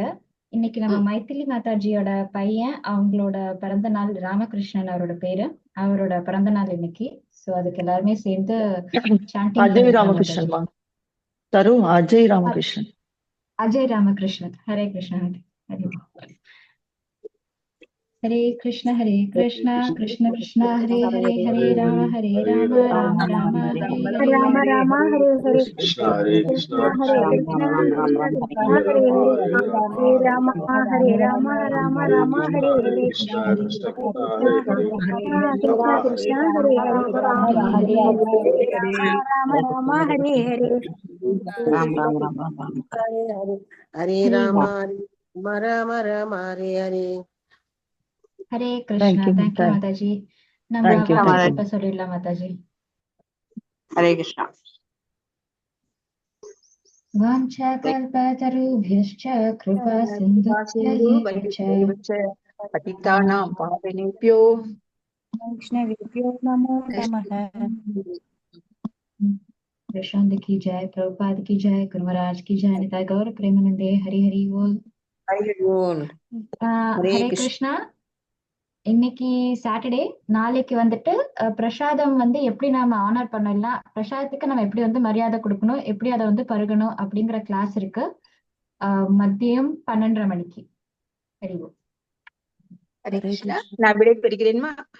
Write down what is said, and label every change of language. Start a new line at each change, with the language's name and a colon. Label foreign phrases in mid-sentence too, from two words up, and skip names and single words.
Tamil: இன்னைக்கு நம்ம மைத்திலி மாதாஜியோட பையன், அவங்களோட பிறந்த நாள், ராமகிருஷ்ணன் அவரோட பேரு, அவரோட பிறந்த நாள் இன்னைக்கு. சோ அதுக்கு எல்லாருமே சேர்ந்து chanting அஜய் பண்ணிக்கலாம் ராமகிருஷ்ணன் மாதாஜி. தரு அஜய் ராமகிருஷ்ணன். அஜய் ராமகிருஷ்ணன். ஹரே கிருஷ்ணா. ஹரே கிருஷ்ணா ஹரே கிருஷ்ணா கிருஷ்ண கிருஷ்ணா ஹரே ஹரே ஹரே ராம ராம ராம ஹரே ஹரே. ராம ராம ஹரே ஹரே Krishna Hare Krishna ஹரே கிருஷ்ணா கிருஷ்ண கிருஷ்ணா ஹரே ஹரே ஹரே ராம ராம ராம ஹரே ஹரே Krishna Krishna கிருஷ்ணா Hare Hare கிருஷ்ணா கிருஷ்ணா ஹரே ஹரே ராம ராம ஹரே ஹரே. ஹரே ராம ராம ராம ஹரே ஹரே. ஹரே கிருஷ்ணா. தேங்க்யூ மாதாஜி. நம்ம வாட்ஸ்அப்ல சொல்லிடலாம் மாதாஜி. ஹரே கிருஷ்ணா.
Sanskrit: வாஞ்சகல்பதருभ्यश्च कृपा सिन्धुभ्यश्च पतितानां पावनेभ्यो वैष्णवेभ्यो नमो नमः.
Hindi: प्रशांत की जय, प्रभुपाद की जय, गुरु महाराज की जय, निताय गौर प्रेमानंदे. हरि हरि बोल. हरे कृष्णा.
Tamil: இன்னைக்கு சாட்டர்டே, நாளைக்கு வந்துட்டு பிரசாதம் வந்து எப்படி நாம ஆனர் பண்ணலாம், பிரசாதத்துக்கு நம்ம எப்படி வந்து மரியாதை கொடுக்கணும், எப்படி அதை வந்து பருகணும் அப்படிங்கிற கிளாஸ் இருக்கு. மதியம் 12:30 மணிக்கு. ஹரே கிருஷ்ணா. நான் விடை பெறுகிறேன்மா.